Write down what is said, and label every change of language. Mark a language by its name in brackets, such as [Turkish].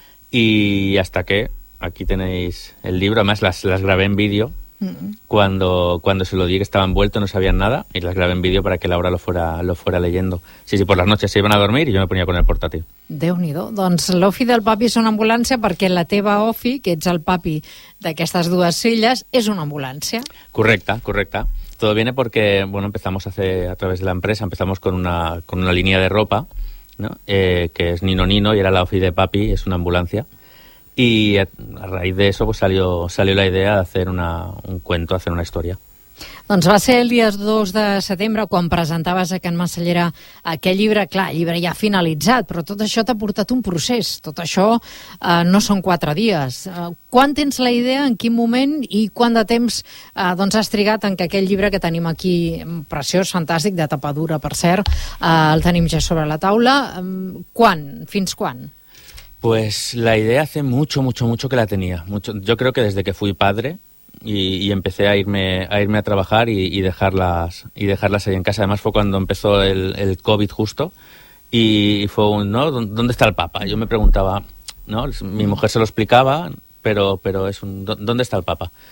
[Spanish] Y hasta que, aquí tenéis el libro, además las grabé en vídeo, cuando se lo di que estaba envuelto, no sabían nada, y las grabé en vídeo para que Laura lo fuera leyendo. Sí, sí, por las noches se iban a dormir y yo me ponía con el portátil. [Catalan] Déu-n'hi-do. Doncs l'ofi del papi és una ambulància perquè la teva ofi, que ets el papi d'aquestes dues filles, és una ambulància. Correcte. [Spanish] Todo viene porque, bueno, empezamos a través de la empresa, empezamos con una línea de ropa, ¿no? Que es Nino Nino y era la ofi de papi, es una ambulancia, y a raíz de eso pues salió la idea de hacer una historia. [Catalan] Doncs va ser el dia 2 de setembre quan presentaves a Can Macellera aquest llibre. Clar, el llibre ja ha finalitzat, però tot això t'ha portat un procés, tot això no són 4 dies. Quan tens la idea, en quin moment i quant de temps doncs has trigat en que aquest llibre que tenim aquí, preciós, fantàstic, de tapa dura per cert, el tenim ja sobre la taula, fins quan? [Spanish] Pues la idea hace mucho que la tenía. Yo creo que desde que fui padre y empecé a irme a trabajar y dejarlas ahí en casa. Además fue cuando empezó el COVID justo y fue un, ¿no? ¿Dónde está el Papa? Yo me preguntaba, ¿no? Mi mujer se lo explicaba, pero es un ¿dónde está el Papa?